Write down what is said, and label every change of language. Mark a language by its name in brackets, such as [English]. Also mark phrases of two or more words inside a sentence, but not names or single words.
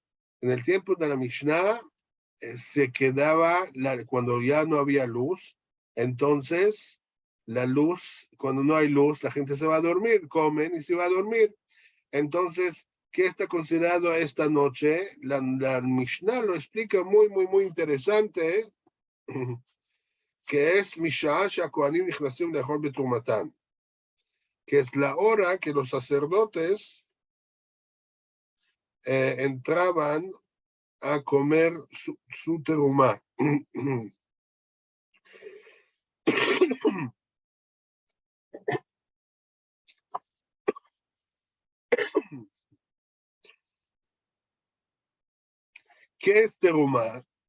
[Spanish] En el tiempo de la Mishnah se quedaba, cuando ya no había luz, entonces la luz, cuando no hay luz, la gente se va a dormir, comen y se va a dormir. Entonces, ¿qué está considerado esta noche? La Mishnah lo explica muy, muy, muy interesante, que es [Hebrew] משעה שהכהנים נכנסים לאכול בתרומתן, [Spanish] que es la hora que los sacerdotes entraban a comer su terumá. ¿Qué es terumá?